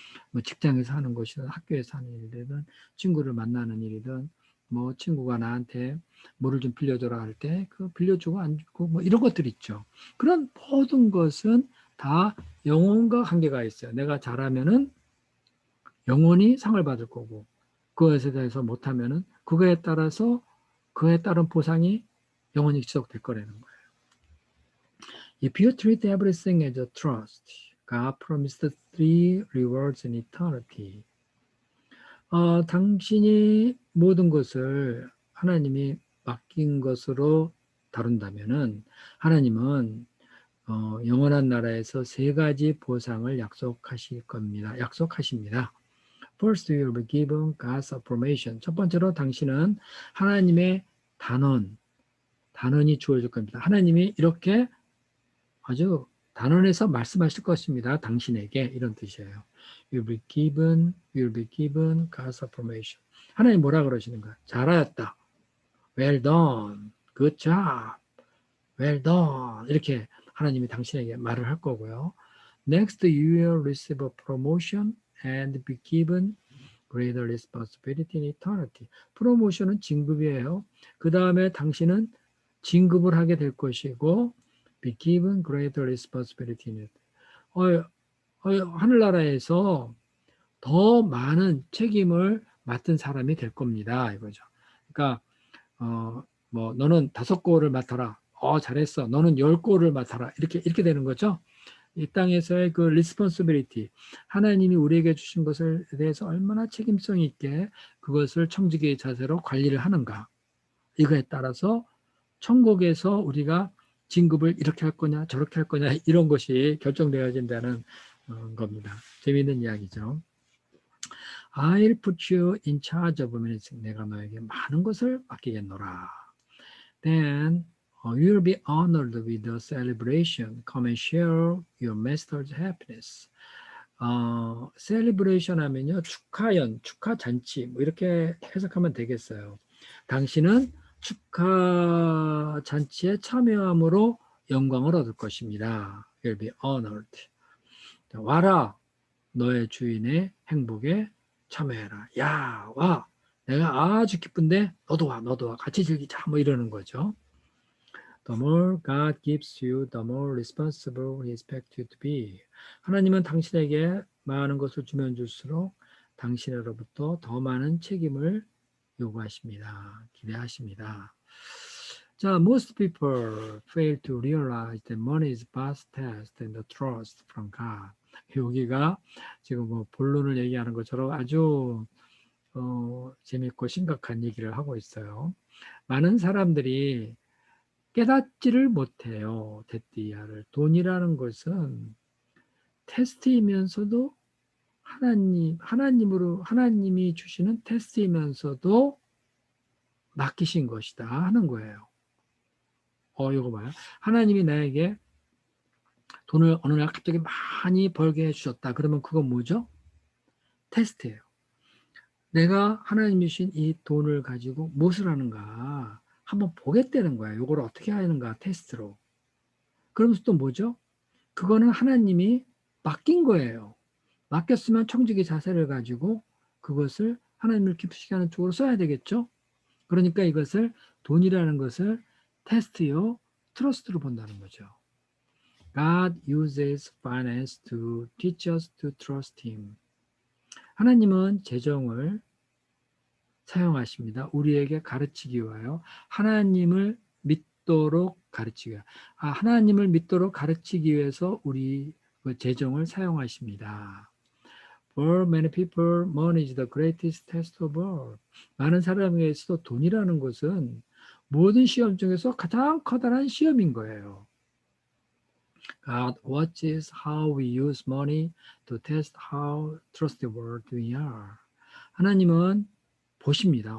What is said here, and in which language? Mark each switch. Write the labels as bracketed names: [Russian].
[Korean] 뭐 직장에서 하는 것이든 학교에서 하는 일이든 친구를 만나는 일이든 뭐 친구가 나한테 뭐를 좀 빌려줘라 할 때 그 빌려주고 안 주고 뭐 이런 것들이 있죠. 그런 모든 것은 다 영혼과 관계가 있어요. 내가 잘하면은 영혼이 상을 받을 거고 그것에 대해서 못하면은 그거에 따라서 그에 따른 보상이 영원히 지속될 거라는 거예요. [English] If you treat everything as a trust, God promised 3 rewards in eternity. [Korean] 당신이 모든 것을 하나님이 맡긴 것으로 다룬다면은 하나님은 영원한 나라에서 3가지 보상을 약속하실 겁니다. 약속하십니다. [English] First, you will be given God's affirmation. [Korean] 첫 번째로 당신은 하나님의 단언이 주어질 겁니다. 하나님이 이렇게 아주 단언해서 말씀하실 것입니다. 당신에게 이런 뜻이에요. [English] You'll be given God's affirmation. [Korean] 하나님 뭐라 그러시는 거야? 잘하였다. [English] Well done. Good job. Well done. [Korean] 이렇게 하나님이 당신에게 말을 할 거고요. [English] Next, you will receive a promotion and be given greater responsibility in eternity. [Korean] 프로모션은 진급이에요. 그 다음에 당신은 진급을 하게 될 것이고 [English] be given greater responsibility in eternity. [Korean] 하늘나라에서 더 많은 책임을 맡은 사람이 될 겁니다. 이거죠. 그러니까 뭐 너는 5골을 맡아라. 잘했어. 너는 10골을 맡아라. 이렇게 되는 거죠. 이 땅에서의 그 responsibility, 하나님이 우리에게 주신 것에 대해서 얼마나 책임성 있게 그것을 청지기의 자세로 관리를 하는가. 이거에 따라서 천국에서 우리가 진급을 이렇게 할 거냐 저렇게 할 거냐 이런 것이 결정되어진다는 겁니다. 재미있는 이야기죠. [English] I'll put you in charge of many things. [Korean] 내가 너에게 많은 것을 맡기겠노라. [English] Then you will be honored with a celebration. Come and share your master's happiness. [Korean] celebration 하면요, 축하 잔치, 뭐 이렇게 해석하면 되겠어요. 당신은 축하 잔치에 참여함으로 영광을 얻을 것입니다. [English] You'll be honored. [Korean] 와라, 너의 주인의 행복에 참여해라. 야, 와, 내가 아주 기쁜데 너도 와, 같이 즐기자. 뭐 이러는 거죠. [English] The more God gives you, the more responsible He expects you to be. [Korean] 하나님은 당신에게 많은 것을 주면 줄수록 당신으로부터 더 많은 책임을 요구하십니다. 기대하십니다. [English] 자, most people fail to realize that money is past test and the trust from God. [Korean] 여기가 지금 뭐 본론을 얘기하는 것처럼 아주 재밌고 심각한 얘기를 하고 있어요. 많은 사람들이 깨닫지를 못해요. 데띠아를. 돈이라는 것은 테스트이면서도 하나님이 주시는 테스트이면서도 맡기신 것이다 하는 거예요. 이거 봐요. 하나님이 나에게 돈을 어느 날 갑자기 많이 벌게 해주셨다. 그러면 그건 뭐죠? 테스트예요. 내가 하나님이 주신 이 돈을 가지고 무엇을 하는가 한번 보겠다는 거야. 이걸 어떻게 하는가 테스트로. 그러면서 또 뭐죠? 그거는 하나님이 맡긴 거예요. 맡겼으면 청지기 자세를 가지고 그것을 하나님을 기쁘시게 하는 쪽으로 써야 되겠죠? 그러니까 이것을 돈이라는 것을 테스트요, 트러스트로 본다는 거죠. [English] God uses finance to teach us to trust Him. [Korean] 하나님은 재정을 사용하십니다. 우리에게 가르치기 위하여 하나님을 믿도록 가르치기 위하여 하나님을 믿도록 가르치기 위해서 우리 재정을 사용하십니다. [English] For many people, money is the greatest test of all. [Korean] 많은 사람에게서 돈이라는 것은 모든 시험 중에서 가장 커다란 시험인 거예요. [English] God watches how we use money to test how trustworthy we are. [Korean] 하나님은 보십니다.